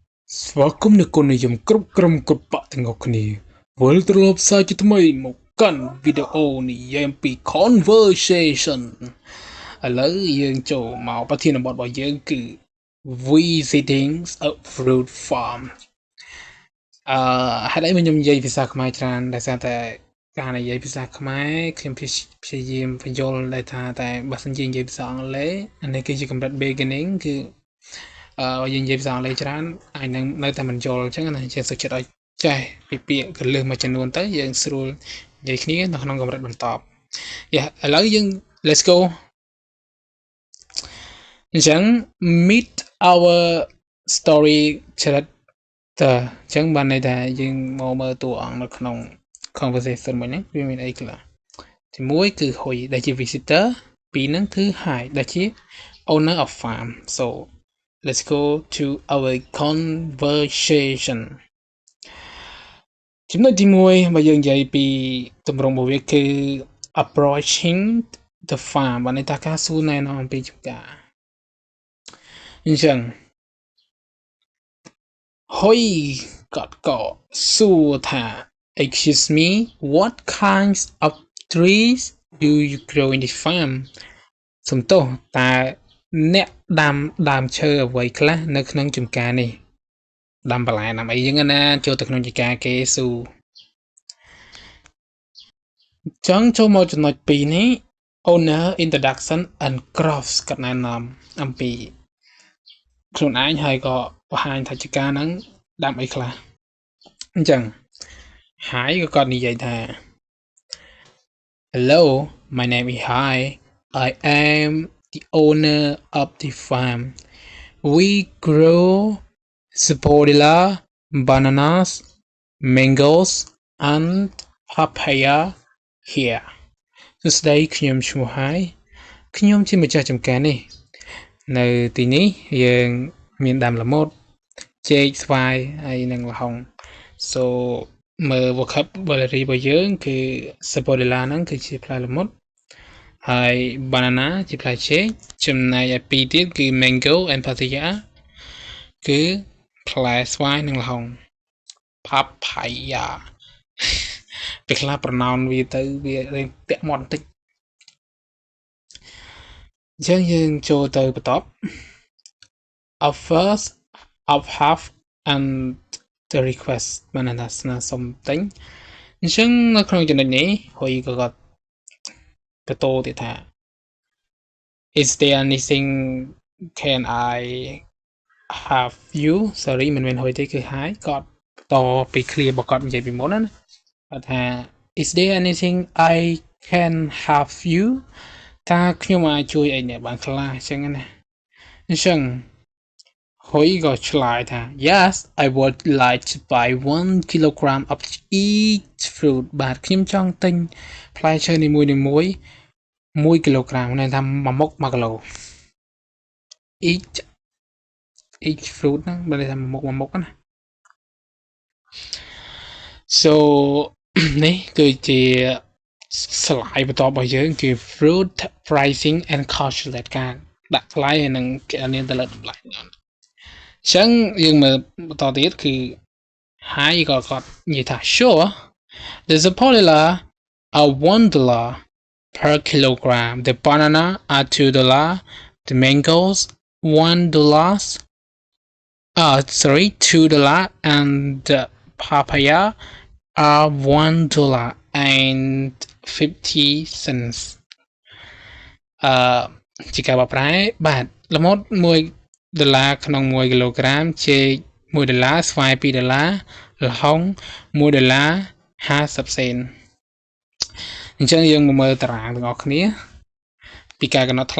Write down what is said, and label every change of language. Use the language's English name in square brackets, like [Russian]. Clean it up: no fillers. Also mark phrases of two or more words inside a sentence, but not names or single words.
[Khmer] ស្វាគមន៍អ្នកគុណនិយមគ្រប់ក្រុមកុដបកទាំងអស់គ្នាវិលត្រឡប់សាជាថ្មីមកកាន់វីដេអូនិយាយអំពី conversation ឥឡូវយើងចូលមកប្រធានបទរបស់យើងគឺ [English] visiting a fruit farm [Khmer] ហេតុអីខ្ញុំនិយាយភាសាខ្មែរច្រើនដោយសារតែការនិយាយភាសាខ្មែរខ្ញុំព្យាយាមបញ្យល់ដែលថាតែបើសិនជានិយាយភាសាអង់គ្លេសអានេះគឺជាកម្រិត beginning គឺយើងនិយាយភាសាអង់គ្លេសច្រើនអាចនឹងនៅតែមិនយល់អញ្ចឹងណាយើងសុខចិត្តឲ្យចេះពីពាក្យកលឹះមួយចំនួនទៅយើងស្រួលនិយាយគ្នានៅក្នុងកម្រិតបន្តឥឡូវយើង [English] let's go [Khmer] អញ្ចឹង [English] meet our story character [Khmer] អញ្ចឹងបានន័យថាយើងមកមើលតួអង្គនៅក្នុង conversation មួយហ្នឹងវាមានអីខ្លះទី1គឺ Hui ដែលជា visitor ពីរហ្នឹងគឺ Hai ដែលជា [English] owner of farm so let's go to our conversation [Khmer] ចំណុចទី1បើយើងនិយាយពីទម្រង់របស់វាគឺ [English] approaching the farm [Khmer] បានន័យថាការសួរណែនាំអំពីចម្ការអញ្ចឹង Hoi ក៏សួរថា [English] excuse me what kinds of trees do you grow in this farm [Khmer] សំទោសតើអ្នកដាំដើមឈើអ្វីខ្លះនៅក្នុងចម្ការនេះដាំបន្លែដាំអីចឹងណាចូលទៅក្នុងចម្ការគេស៊ូ ចង់ចូលមកចំណុច2នេះ [English] owner introduction and crops [Khmer] ក៏ណែនាំអំពីខ្លួនឯងហើយក៏បង្ហាញថាចម្ការហ្នឹងដាំអីខ្លះអញ្ចឹងហើយក៏គាត់និយាយថា [English] Hello my name is Hai I am the owner of the farm we grow Sapodilla, bananas, mangoes and papaya here សួ [Khmer] ស្តីខ្ញុំឈ្មោះ Hai ខ្ញុំជាម្ចាស់ចម្ការនេះនៅទីនេះយើងមានដាំ ល្មុតចេកស្វាយហើយនិងល្ហុង so មើល vocabulary របស់យើងគឺ Sapodilla ហ្នឹងគឺជាផ្លែល្មុតហើយ banana ជាផ្លែចេកចំណែកឯពីរទៀតគឺ [English] mango and papaya [Khmer] គឺផ្លែស្វាយនិងល្ហុង papaya ពេលខ្លះ pronounce វាទៅវាពាក់មាត់បន្តិច អញ្ចឹងយើងចូលទៅបន្ទាប់ [English] offers of half and the request [Khmer] បានន័យថាស្នើសុំទិញអញ្ចឹងនៅក្នុងចំណុចនេះហើយក៏គាត់បន្តទៀត ថា [English] is there anything can I have you sorry [Khmer] មិនមែនហួយទេគឺ Hai គាត់បន្តពី clear របស់គាត់និយា យពីមុនណាគាត់ថា [English] is there anything I can have you [Khmer] តើខ្ញុំអាចជួយអីអ្នកបានខ្លះអញ្ចឹងណាអញ្ចឹងហួយក៏ឆ្លើយថា [English] yes I would like to buy 1 kilogram of each fruit [Khmer] បាទខ្ញុំចង់ទិញផ្លែឈើនីមួយ1 kilogram ន័យថាមួយមុខ1គីឡូ [English] each fruit [Khmer] ហ្នឹងបើន័យថាមួយមុខណា so នេះគឺជា slide បន្តរបស់យើងគឺ [English] fruit pricing and calculate [Khmer] ការដាក់ថ្លៃហើយនឹងគណនាទៅលើតម្លៃអញ្ចឹងយើងមើលបន្តទៀតគឺ Hai ក៏គាត់និយាយថា [English] sure the Sapodilla are $1 per kilogram the banana are $2 the mangoes $2 and the papaya are $1.50 [Khmer] ជាការបកប្រែបាទល្មុត$1ក្នុង1គីឡូក្រាមចេក$1ស្វាយ $2ល្ហុង$1.50 សេនអញ្ចឹងយើងមកមើលតារាងទាំងអស់គ្នាពីការកំណត់ថ្លៃ